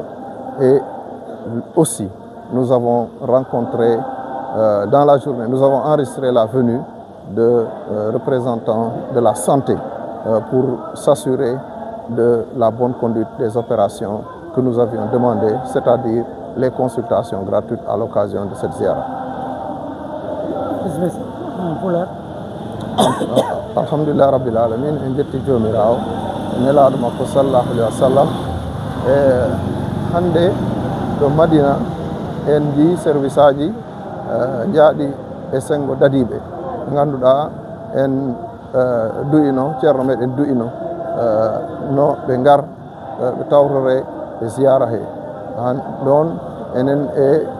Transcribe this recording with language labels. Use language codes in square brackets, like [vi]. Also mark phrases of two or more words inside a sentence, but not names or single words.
[fr] Et aussi, nous avons rencontré dans la journée, nous avons enregistré la venue de représentants de la santé pour s'assurer de la bonne conduite des opérations que nous avions demandées, c'est-à-dire les consultations gratuites à l'occasion de cette ziara. [ff] bismillah pulaar [ar] الحمد لله رب العالمين [ff] en jetti jomirawo nelaɗo makko [ar] صلى الله عليه وسلم [ff] e hande ɗo Madina en ji service aji jaaɗi e sengo dadiɓe ɓe ganduɗa en duyino ceerno meɗen duyino no ɓe gar ɓe tawtore e ziyara he han ɗon enen e